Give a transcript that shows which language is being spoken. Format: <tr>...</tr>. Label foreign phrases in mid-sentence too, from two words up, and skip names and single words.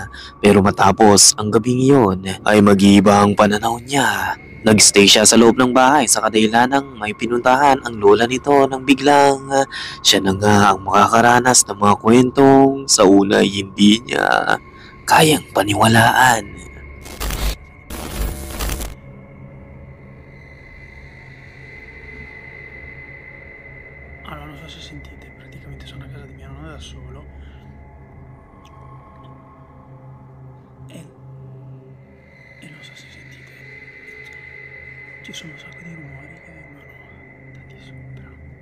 <tl>Pero matapos ang gabing iyon ay mag-iiba ang pananaw niya. Nagstay siya sa loob ng bahay sa kadahilanang may pinuntahan ang lola nito nang biglang siya na nga ang makakaranas ng mga kwentong sa una ay hindi niya kayang paniwalaan.</tl> <it>Allora, non so se sentite, praticamente sono a casa di mia nonna da solo e non so se sentite, ci sono un sacco di rumori che vengono da di sopra.</it>